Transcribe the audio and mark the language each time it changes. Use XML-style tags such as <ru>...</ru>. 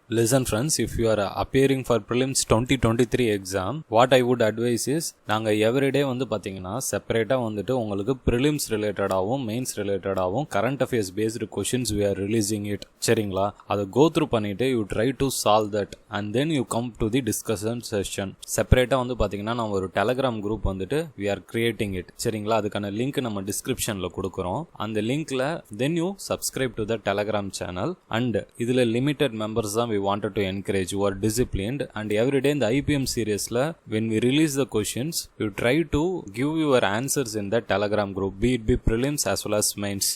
<en>Listen friends, if you are appearing for prelims 2023 exam, what I would advise is நாங்க everyday</en> <ta>வந்து பாத்தீங்கன்னா செப்பரேட்டா வந்துட்டு உங்களுக்கு</ta> <en>prelims related ஆவும் mains related ஆவும் current affairs based questions we are releasing it. சரிங்களா? அதை go through பண்ணிட்டு you try to solve that and then you come to the discussion session.</en> <ta>செப்பரேட்டா வந்து பாத்தீங்கன்னா நான் ஒரு Telegram group வந்துட்டு</ta> <en>we are creating it.</en> <ta>சரிங்களா? அதுக்கான லிங்க் நம்ம டிஸ்கிரிப்ஷன் கொடுக்கிறோம். அந்த லிங்க்ல</ta> <en>then you subscribe to the Telegram channel and இதுல limited members தான் we wanted to encourage. You are disciplined and every day in the IPM seriesல when we release the questions you try to give your answers in the Telegram group, be it be prelims as well as mains.</en>